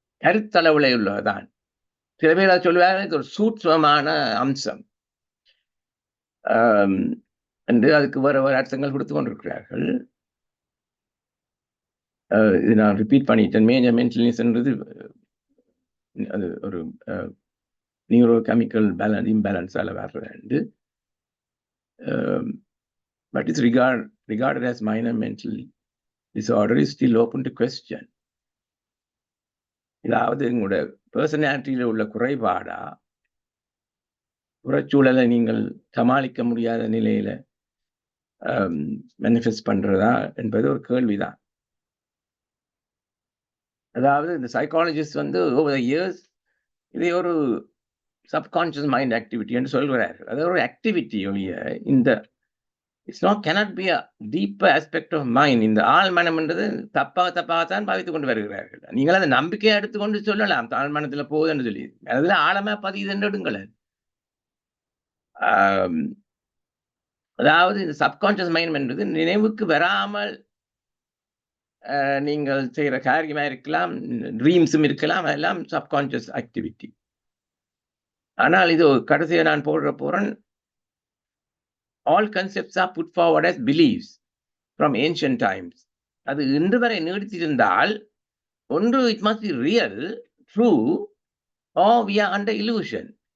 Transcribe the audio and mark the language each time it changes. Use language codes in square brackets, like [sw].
[ta] கருத்தளவுல உள்ளதுதான். சில பேர் சொல்வார்கள் இது ஒரு சூட்சமான அம்சம் என்று அதுக்கு வேற அர்த்தங்கள் கொடுத்து கொண்டிருக்கிறார்கள். இது நான் ரிப்பீட் பண்ணிட்டேன். மேஜர் மென்டல்னஸ்ன்றது அது ஒரு நியூரோ கெமிக்கல் இம்பேலன்ஸால வர்றது. [en] But it's regarded as minor mental disorder is still open to question. [ta] இதாவது உங்களோட பர்சனாலிட்டியில உள்ள குறைபாடா, புறச்சூழலை நீங்கள் சமாளிக்க முடியாத நிலையில மேனிஃபெஸ்ட் பண்றதா என்பது ஒரு கேள்விதான். அதாவது இந்த சைக்காலஜிஸ்ட் ஓவர் த இயர்ஸ் இதை ஒரு சப்கான்ஷியஸ் மைண்ட் ஆக்டிவிட்டி என்று சொல்கிறார்கள். அது ஒரு ஆக்டிவிட்டி ஒழிய இந்த [en] cannot be a deeper aspect of mind. [ta] இந்த ஆழ்மனம் என்றது தப்பாகத்தான் பாவித்துக் கொண்டு வருகிறார்கள். நீங்கள் அதை நம்பிக்கையை எடுத்துக்கொண்டு சொல்லலாம், ஆழ்மனத்துல போகுதுன்னு சொல்லி. அதுல ஆழமா பதியுதுன்னு எடுங்களேன். அதாவது இந்த சப்கான்ஷியஸ் மைண்ட் என்றது நினைவுக்கு வராமல் நீங்கள் செய்யற காரியமா இருக்கலாம், ட்ரீம்ஸும் இருக்கலாம், அதெல்லாம் சப்கான்ஷியஸ் ஆக்டிவிட்டி. ஆனால் இது கடைசியை நான் போறேன். [en] All concepts are put forward as beliefs from ancient times. [ta] அது இன்று வரை நீடித்திருந்தால் ஒன்று [en] it must be real, true, or we are under illusion.